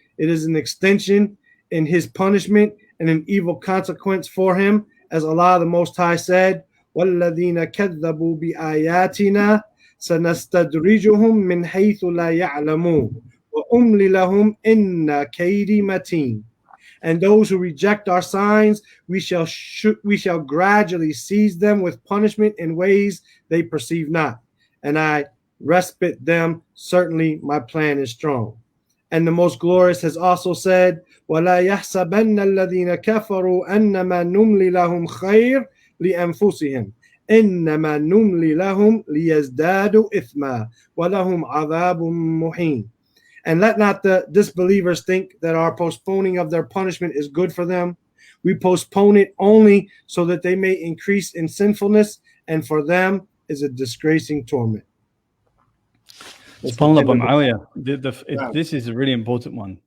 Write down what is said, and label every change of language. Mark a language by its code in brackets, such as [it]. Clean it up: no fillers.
[en] It is an extension in his punishment and an evil consequence for him, as Allah the Most High said, [ar] وَالَّذِينَ كَذَّبُوا بِآيَاتِنَا سَنَسْتَدْرِجُهُم مِّنْ حَيْثُ لَا يَعْلَمُونَ وَأُمْلِ لَهُمْ إِنَّ كَيْدِي مَتِينٌ. [en] And those who reject our signs, we shall gradually seize them with punishment in ways they perceive not. And I respite them. Certainly my plan is strong. And the Most Glorious has also said, [ar] وَلَا يَحْسَبَنَّ الَّذِينَ كَفَرُوا أَنَّمَا نُمْلِ لَهُمْ خَيْرٌ لِأَنفُسِهِمْ إِنَّمَا نُمْلِ لَهُمْ لِيَزْدَادُوا إِثْمًا وَلَهُمْ عَذَابٌ مُهِينٌ. [en] And let not the disbelievers think that our postponing of their punishment is good for them. We postpone it only so that they may increase in sinfulness, and for them is a disgracing torment. SubhanAllah, this is a really important one.